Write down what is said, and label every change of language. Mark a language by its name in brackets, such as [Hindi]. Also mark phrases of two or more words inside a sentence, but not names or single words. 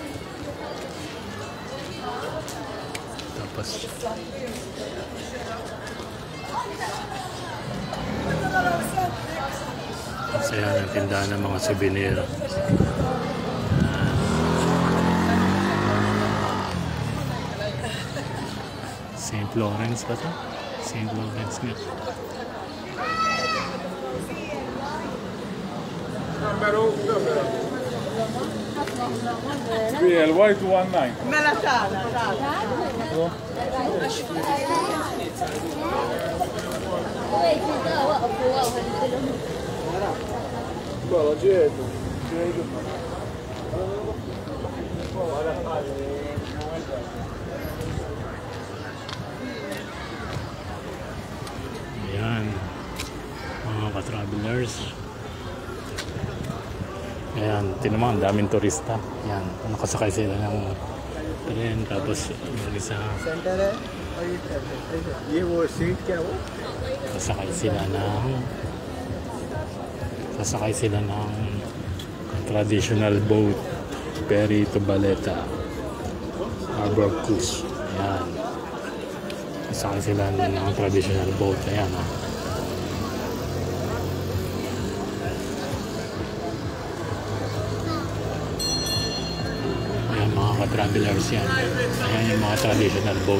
[Filipino] Tapos masaya ang tindahan ng mga souvenir. St. Lawrence ba ito? St. Lawrence nga. [Italian] Via il white 19. Me la sala. Guarda, dietro. [Filipino] Ayan, mga ka-travelers. Ayan, tinamang daming turista. Ayan, nakasakay sila ng tren. Tapos yung isa sasakay sila ng [English] traditional boat, ferry to Baleta Harbor Cruise. [Filipino] Ayan, sasakay sila ng [English] traditional boat. [Filipino] Ayan, mga ka-travelers yan. Ayan yung mga [English] traditional boat.